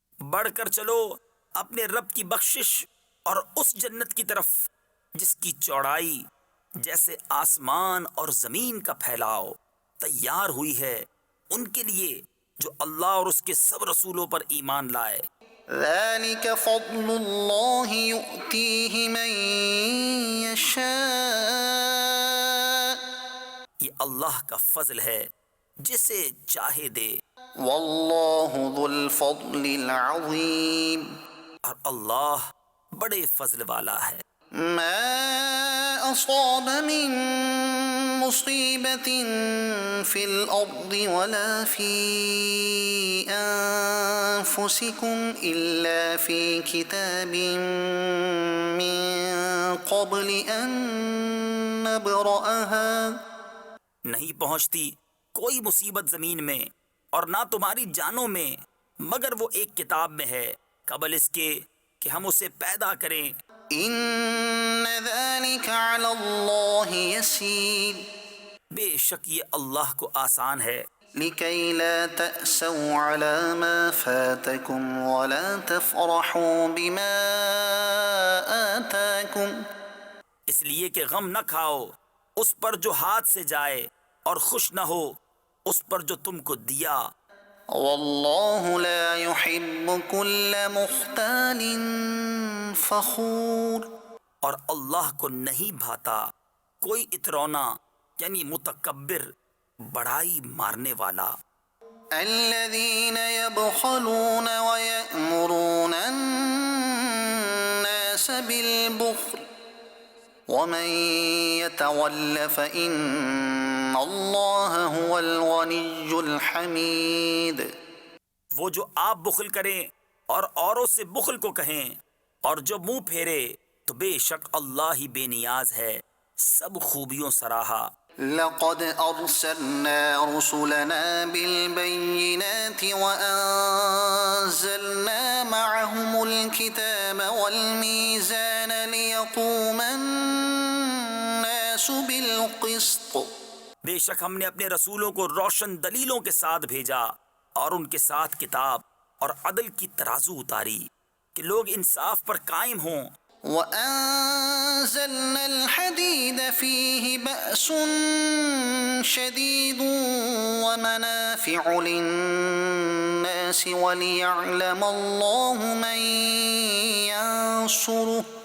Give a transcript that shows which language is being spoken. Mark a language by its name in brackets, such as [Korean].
[Urdu] بڑھ کر چلو اپنے رب کی بخشش اور اس جنت کی طرف جس کی چوڑائی جیسے آسمان اور زمین کا پھیلاؤ تیار ہوئی ہے ان کے لیے جو اللہ اور اس کے سب رسولوں پر ایمان لائے۔ [Arabic] ذلك فضل الله يؤتيه من يشاء، [Urdu] یہ اللہ کا فضل ہے جسے چاہے دے، [Arabic] والله ذو الفضل العظیم، [Urdu] اور اللہ بڑے فضل والا ہے۔ [Arabic] ما أصاب من مصيبة في الأرض ولا في أنفسكم إلا في كتاب من قبل أن نبرأها۔ [Urdu] نہیں پہنچتی کوئی مصیبت زمین میں اور نہ تمہاری جانوں میں مگر وہ ایک کتاب میں ہے قبل اس کے کہ ہم اسے پیدا کریں۔ [Arabic] إن ذلك على الله يسير، [Urdu] بے شک یہ اللہ کو آسان ہے، [Arabic] لكي لا تأسوا على ما فاتكم ولا تفرحوا بما آتاكم، [Urdu] اس لیے کہ غم نہ کھاؤ اس پر جو ہاتھ سے جائے اور خوش نہ ہو اس پر جو تم کو دیا۔ [Arabic] والله لا يحب كل مختال فخور، [Urdu] اور اللہ کو نہیں بھاتا کوئی اترونا یعنی متکبر بڑائی مارنے والا۔ [Arabic] الذين يبخلون ويأمرون الناس بالبخل ومن يتول فإن الله هو الغني الحميد۔ [Urdu] وہ جو آپ بخل کریں اور اوروں سے بخل کو کہیں اور جو منہ پھیرے تو بے شک اللہ ہی بے نیاز ہے سب خوبیوں سراہا۔ [Arabic] لقد أرسلنا رسلنا بالبينات وأنزلنا معهم الكتاب والميزان ليقوم الناس بالقسط۔ [Urdu] بے شک ہم نے اپنے رسولوں کو روشن دلیلوں کے ساتھ بھیجا اور ان کے ساتھ کتاب اور عدل کی ترازو اتاری کہ لوگ انصاف پر قائم ہوں۔ [Arabic] وأنزلنا الحديد فيه بأس شديد ومنافع للناس وليعلم الله من ينصره